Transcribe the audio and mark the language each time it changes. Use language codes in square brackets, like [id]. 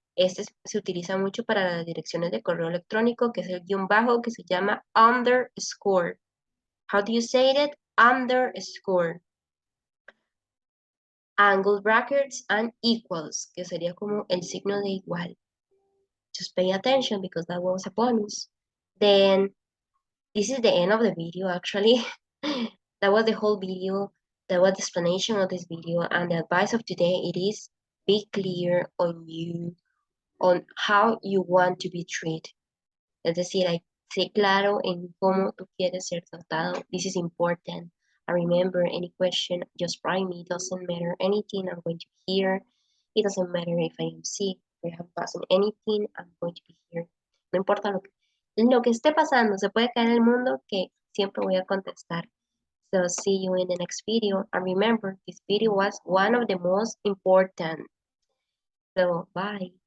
[es] Este se utiliza mucho para las direcciones de correo electrónico, que es el guión bajo que se llama underscore. [en] How do you say it? Underscore. Angle brackets and equals, [es] que sería como el signo de igual. [en] Just pay attention because that was a bonus. Then, this is the end of the video actually. That was the whole video. That was the explanation of this video, and the advice of today it is be clear on how you want to be treated. [es] Es decir, sé claro en cómo tú quieres ser tratado. [en] This is important. And remember, any question, just write me. It doesn't matter anything I'm going to be here. It doesn't matter if I am sick, if I have passed anything, I'm going to be here. [es] No importa lo que esté pasando, se puede caer el mundo, que siempre voy a contestar. [en] So see you in the next video. And remember, this video was one of the most important. So bye.